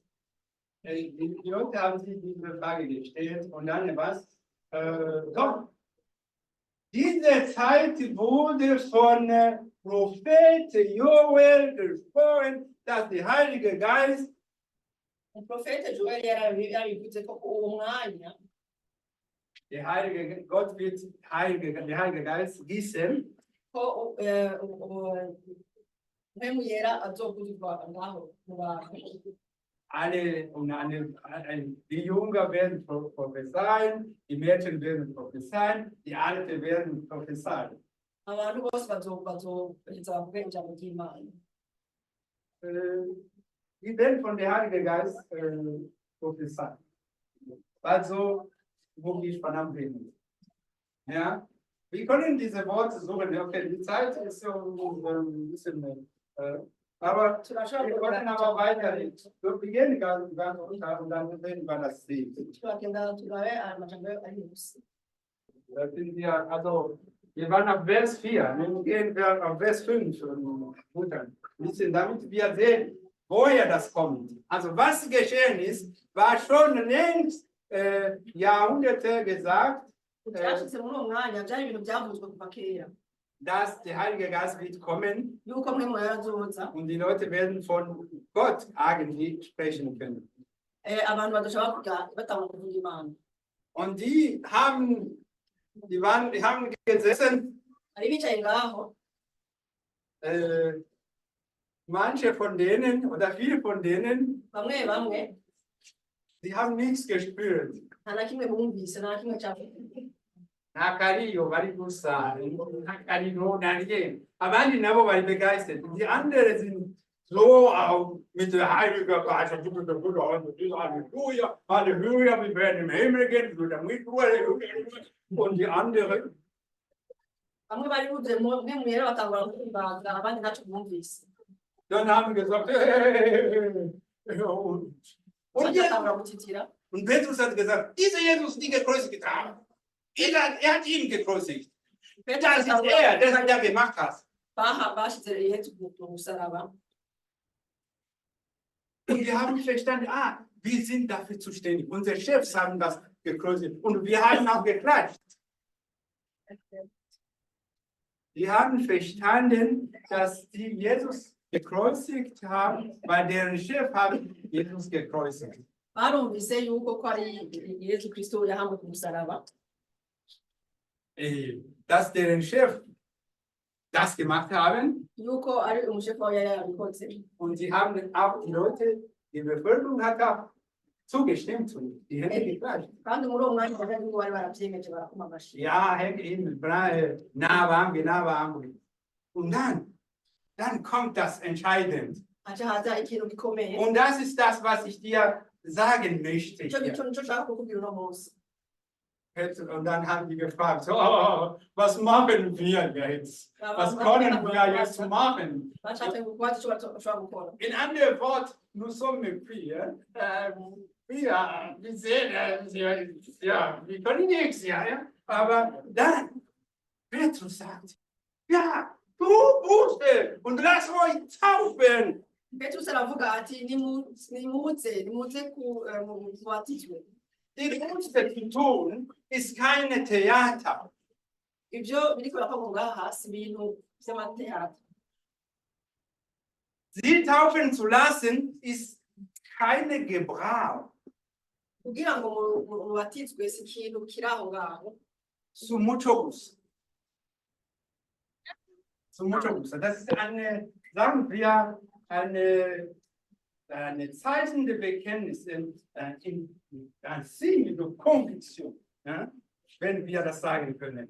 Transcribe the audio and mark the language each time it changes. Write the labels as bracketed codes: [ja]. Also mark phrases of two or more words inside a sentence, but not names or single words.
[de] Die Leute haben sich diese Frage gestellt und dann was? Komm. Diese Zeit wurde von Prophet Joel gesprochen, dass der Heilige Geist [rn] Profete Joel yarabivuze ko uwo mwanya [de] Gott wird der Heilige Geist gießen [rn] ko mpemu yera azokuzuzwa ngaho mu bantu. [de] Die Jungen werden prophezeien, die Mädchen werden prophezeien, die Alten werden prophezeien. [rn] Abantu bose bazoheza bavuge ijambo ry'Imana. [de] Die werden von der Heilige Geist prophezeien. Also, wo ich von am Reden. Ja? Wir können diese Worte suchen. Okay, die Zeit ist so ein bisschen. Aber wir können aber weiterhin. Wir beginnen ganz unter und dann sehen wir das Ziel. [rn] turagenda turabe aya majambo ari munsi. [de] Da sind wir, also, wir waren auf Vers 4. Nun gehen wir auf Vers 5. Damit wir sehen, woher das kommt. Also, was geschehen ist, war schon längst Jahrhunderte gesagt. [rn] Byashitse muri uwo mwanya byari ibintu byavuzwe kuva kera [de] Dass der Heilige Geist wird kommen [rn] yuko mwe murazoza [de] und die Leute werden von Gott eigentlich sprechen können. [rn] abantu badashobora kuvuga batangura kuvuga Imana. [de] Und die haben gesessen, [rn] Ari bicaye ngaho [de] manche von denen oder viele von denen, [rn] bamwe [de] die haben nichts gespürt. [rn] nta na kimwe bumvise nta na kimwe cyavuga. Nta kariyo bari gusa, nta kariyo nariye. Abandi nabo bari begeistert. [de] Die anderen sind so mit der Heiligen Geist. Halleluja, Halleluja, wir werden im Himmel gehen. Und die anderen, [rn] Bamwe bari buze mwe mwera batangura kuvuga abandi ntacyo bumvise. [de] dann haben wir gesagt, hey. Und [rn] Batangura gutitira. [de] Und Petrus hat gesagt, dieser Jesus, die gekreuzigt haben, er hat ihn gekreuzigt. Das ist er, der gemacht hat. [rn] Bashyize Yesu ku musaraba. [de] Und wir haben verstanden, wir sind dafür zuständig. Unsere Chefs haben das gekreuzigt und wir haben auch geklatscht. Die haben verstanden, dass die Jesus gekreuzigt haben, weil deren Chef hat Jesus gekreuzigt. [rn] Barumvise yuko ko ari Yesu Kristo yahambwe ku musaraba. [de] Dass deren Chef das gemacht haben. [rn] Yuko ari umushefu wawe yari yarabikoze. [de] Und sie haben auch die Leute, die Bevölkerung hat auch zugestimmt und die Hände geklatscht. [rn] Kandi muri uwo mwanya bari bari baravyemeje barakoma amashi. [de] Ja, Hände hin, nah. Und dann kommt das Entscheidende. [rn] Haca haza ikintu gikomeye. [de] Und das ist das, was ich dir sagen möchte. [rn] Ico gico nico nshaka kukubwira uno munsi. [de] Und dann haben die gefragt, so, was machen wir jetzt? Was können wir jetzt machen? [rn] Bashatse kubaza ico bashobora gukora. [de] In anderen Worten, [fr] nous sommes pris. [de] Wir sehen, ja, wir können nichts, ja. Aber dann, Petrus sagt, ja, du Buße und lass euch taufen. [rn] Petrus aravuga ati nimuze kubatizwe. [de] Die Buße zu tun, ist keine Theater. [rn] Ivyo biriko birakorwa ngaha si ibintu vy'amateatro. [de] Sie taufen zu lassen, ist keine Gebrauch. [rn] Kugira ngo mubatizwe si ikintu kiri aho ngaho. [de] Zum Mutschus. Das ist eine, sagen wir, eine zeichnende Bekenntnis, ein [fr] Signe de Conviction, [de] ja, wenn wir das sagen können.